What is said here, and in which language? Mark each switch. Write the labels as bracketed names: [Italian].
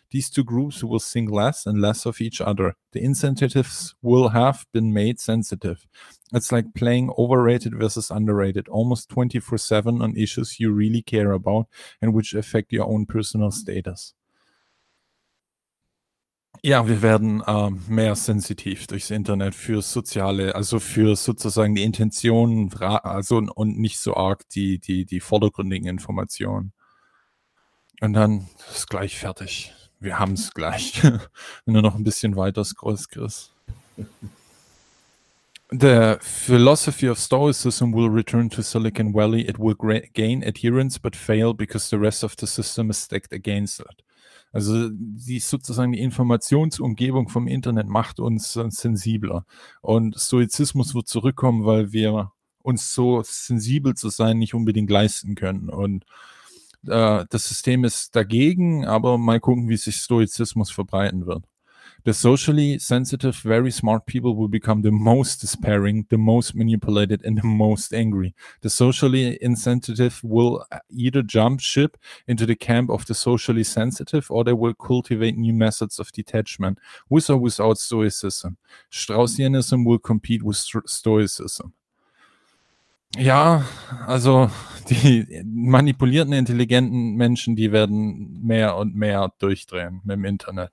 [English] These two groups will think less and less of each other. The insensitives will have been made sensitive. It's like playing overrated versus underrated, almost 24/7 on issues you really care about and which affect your own personal status. [German] Ja, wir werden mehr sensitiv durchs Internet für soziale, also für sozusagen die Intentionen, also und nicht so arg die vordergründigen Informationen. Und dann ist gleich fertig. Wir haben es gleich. Wenn du noch ein bisschen weiter scrollst, Chris. [English] The philosophy of Stoicism will return to Silicon Valley. It will gain adherence, but fail because the rest of the system is stacked against it. [German] Also die sozusagen die Informationsumgebung vom Internet macht uns sensibler. Und Stoizismus wird zurückkommen, weil wir uns so sensibel zu sein nicht unbedingt leisten können. Und das System ist dagegen, aber mal gucken, wie sich Stoizismus verbreiten wird. [English] The socially sensitive, very smart people will become the most despairing, the most manipulated, and the most angry. The socially insensitive will either jump ship into the camp of the socially sensitive, or they will cultivate new methods of detachment, with or without Stoicism. Straussianism will compete with Stoicism. [German] Ja, also die manipulierten, intelligenten Menschen, die werden mehr und mehr durchdrehen mit dem Internet.